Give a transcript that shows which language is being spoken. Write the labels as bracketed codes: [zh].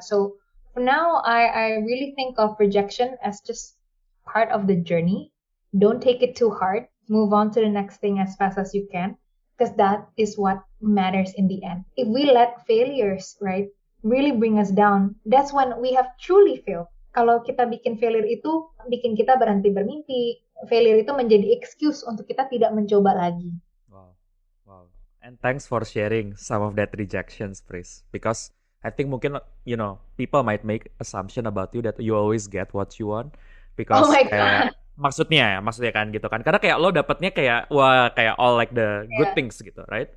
[en] So for now, I really think of rejection as just part of the journey. Don't take it too hard. Move on to the next thing as fast as you can, because that is what matters in the end. If we let failures, right, really bring us down, that's when we have truly failed. [id] Kalau kita bikin failure itu bikin kita berhenti bermimpi. Failure itu menjadi excuse untuk kita tidak mencoba lagi. Wow, wow. [en] And thanks for sharing some of that rejections, Pris. Because I think mungkin, people might make assumption about you that you always get what you want. Because Oh my [id] kayak, [en] God. [id] maksudnya kan gitu kan. Karena kayak lo dapetnya kayak, wah kayak [en] all like the good Yeah. things gitu, right?